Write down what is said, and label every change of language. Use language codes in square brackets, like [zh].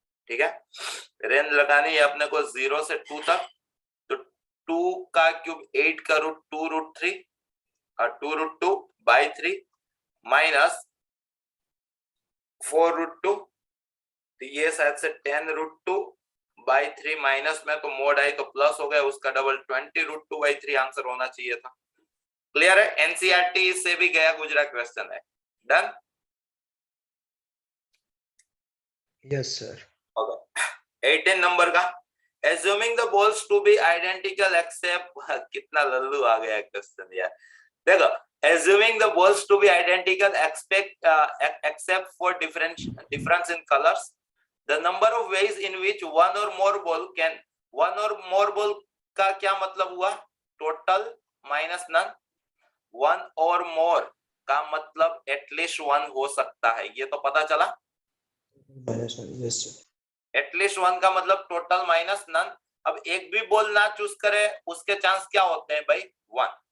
[hi] ठीक है, रेंज लगानी है अपने को 0 से 2 तक, तो 2 का क्यूब 8 का रूट 2√3 और 2√2/3 माइनस 4√2, तो ये शायद से 10√2/3 माइनस में तो मोड आई तो प्लस हो गया, उसका डबल 20√2/3 आंसर होना चाहिए था। क्लियर है? एनसीईआरटी से भी गया गुजरा क्वेश्चन है। Done? [en] Yes sir. [hi] Okay, 18 number का [en] assuming the balls to be identical except [hi] कितना लल्लू आ गया क्वेश्चन यार। [en] देखो, assuming the balls to be identical except for difference in colors, the number of ways in which one or more ball [hi] का क्या मतलब हुआ? [en] Total minus none. [hi] One और मोर का मतलब एटलीस्ट वन हो सकता है, ये तो पता चला। [en] Yes sir. [hi] एटलीस्ट वन का मतलब टोटल माइनस नन। अब एक भी बॉल ना चूज करे उसके चांस क्या होते हैं भाई? 1।